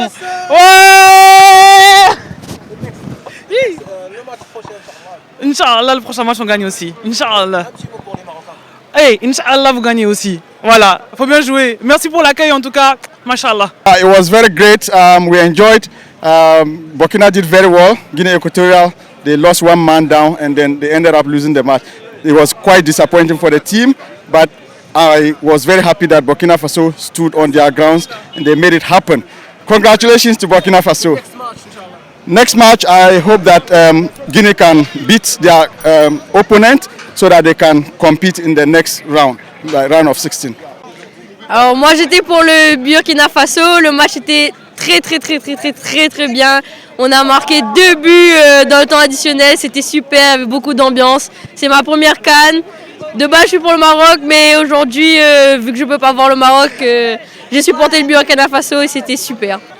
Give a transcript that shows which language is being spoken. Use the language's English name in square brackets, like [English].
[French] Ouais. Le match prochain, Inch'Allah, le prochain match on gagne aussi. Inch'Allah. un petit mot pour les Marocains. Hey, Inch'Allah, vous gagnez aussi. Voilà, faut bien jouer. Merci pour l'accueil en tout cas. Mashallah. [English] It was very great. We enjoyed. Burkina did very well. Guinea Equatorial, they lost 1 man down and then they ended up losing the match. It was quite disappointing for the team, but I was very happy that Burkina Faso stood on their grounds and they made it happen. Congratulations to Burkina Faso. Next match, I hope that Guinea can beat their opponent so that they can compete in the next round, the round of 16. [French] Alors moi j'étais pour le Burkina Faso, le match était très bien. On a marqué 2 buts dans le temps additionnel, c'était super, avec beaucoup d'ambiance. C'est ma première CAN. De base je suis pour le Maroc, mais aujourd'hui vu que je ne peux pas voir le Maroc, j'ai supporté le Burkina Faso et c'était super.